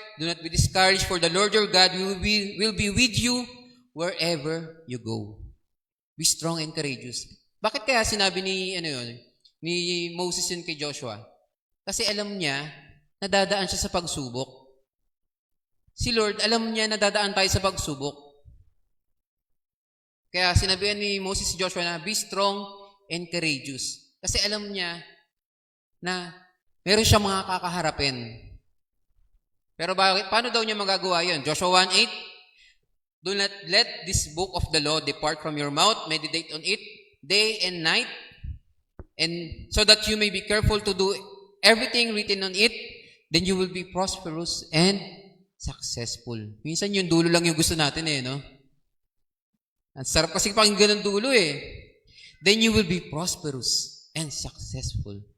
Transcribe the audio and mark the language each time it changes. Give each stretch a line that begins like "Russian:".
English: Do not be discouraged, for the Lord your God will be with you wherever you go. Be strong and courageous.
Filipino: Bakit kaya sinabi ni Moses yun kay Joshua? Kasi alam niya, nadadaan siya sa pagsubok. Si Lord, alam niya nadadaan tayo sa pagsubok. Kaya sinabihan ni Moses si Joshua na,
English: be strong and courageous.
Filipino: Kasi alam niya na meron siyang mga kakaharapin. Pero paano daw niya magagawa yun?
English: Joshua 1:8, do not let this book of the law depart from your mouth. Meditate on it day and night, and so that you may be careful to do everything written on it, then you will be prosperous and successful.
Filipino: Minsan yung dulo lang yung gusto natin no? Ang sarap kasi pakinggan ng dulo
English: then you will be prosperous and successful.